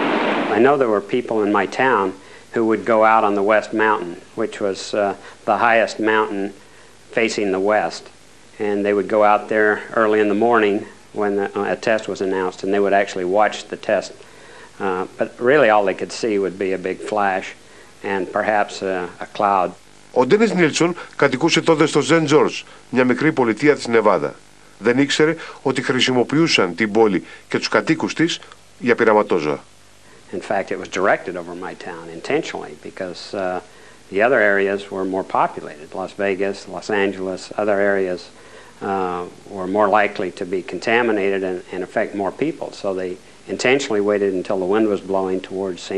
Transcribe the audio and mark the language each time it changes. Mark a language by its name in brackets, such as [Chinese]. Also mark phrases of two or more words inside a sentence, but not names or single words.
[Greek] I know there were people in my town who would go out on the West Mountain, which was the highest mountain facing the west. And they would go out there early in the morning when a test was announced, and they would actually watch the test. But really all they could see would be a big flash and perhaps a cloud. Ο Ντένις Νίλσον κατοικούσε τότε στο Σεντ Τζόρτζ, μια μικρή πολιτεία της Νεβάδα. Δεν ήξερε ότι χρησιμοποιούσαν την πόλη και τους κατοίκους της για πειραματόζωα. [English] In fact, it was directed over my town intentionally because the other areas were more populated. Las Vegas, Los Angeles, other areas were more likely to be contaminated and affect more people. So they intentionally waited until the wind was blowing towards St.